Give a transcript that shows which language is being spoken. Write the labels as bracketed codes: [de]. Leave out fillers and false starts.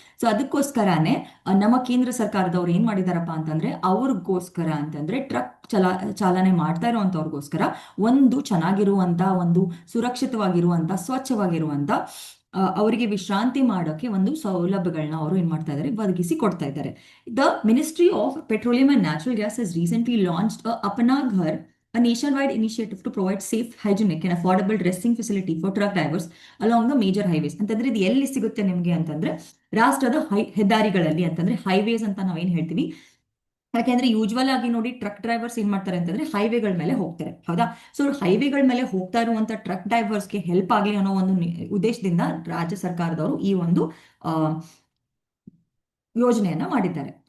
[kn] So ಅದಕ್ಕೋಸ್ಕರನೇ ನಮ್ಮ ಕೇಂದ್ರ ಸರ್ಕಾರದವ್ರು ಏನ್ ಮಾಡಿದಾರಪ್ಪ ಅಂತಂದ್ರೆ ಅವ್ರಿಗೋಸ್ಕರ ಅಂತಂದ್ರೆ ಟ್ರಕ್ ಚಾಲನೆ ಮಾಡ್ತಾ ಇರುವಂತವ್ರಿಗೋಸ್ಕರ ಒಂದು ಚೆನ್ನಾಗಿರುವಂತ, ಒಂದು ಸುರಕ್ಷಿತವಾಗಿರುವಂತ, ಸ್ವಚ್ಛವಾಗಿರುವಂತ, ಅವರಿಗೆ ವಿಶ್ರಾಂತಿ ಮಾಡೋಕೆ ಒಂದು ಸೌಲಭ್ಯಗಳನ್ನ ಅವರು ಏನ್ ಮಾಡ್ತಾ ಇದ್ದಾರೆ, ಒದಗಿಸಿ ಕೊಡ್ತಾ ಇದ್ದಾರೆ. [en] The ministry of petroleum and natural gas has recently launched Apna Ghar, a nationwide initiative to provide safe, hygienic and affordable resting facility for truck drivers along the major highways. [kn] ಅಂತಂದ್ರೆ ಇದು ಎಲ್ಲಿ ಸಿಗುತ್ತೆ ನಿಮ್ಗೆ ಅಂತಂದ್ರೆ ರಾಷ್ಟ್ರದ ಹೆದ್ದಾರಿಗಳಲ್ಲಿ, ಅಂತಂದ್ರೆ ಹೈವೇಸ್ ಅಂತ ನಾವೇನ್ ಹೇಳ್ತೀವಿ. ಯಾಕೆಂದ್ರೆ ಯೂಶುವಲ್ ಆಗಿ ನೋಡಿ, ಟ್ರಕ್ ಡ್ರೈವರ್ಸ್ ಏನ್ ಮಾಡ್ತಾರೆ ಅಂತಂದ್ರೆ ಹೈವೇಗಳ ಮೇಲೆ ಹೋಗ್ತಾರೆ, ಹೌದಾ? ಸೊ ಹೈವೇಗಳ ಮೇಲೆ ಹೋಗ್ತಾ ಇರುವಂತ ಟ್ರಕ್ ಡ್ರೈವರ್ಸ್ಗೆ ಹೆಲ್ಪ್ ಆಗಲಿ ಅನ್ನೋ ಒಂದು ಉದ್ದೇಶದಿಂದ ರಾಜ್ಯ ಸರ್ಕಾರದವರು ಈ ಒಂದು ಯೋಜನೆಯನ್ನ ಮಾಡಿದ್ದಾರೆ.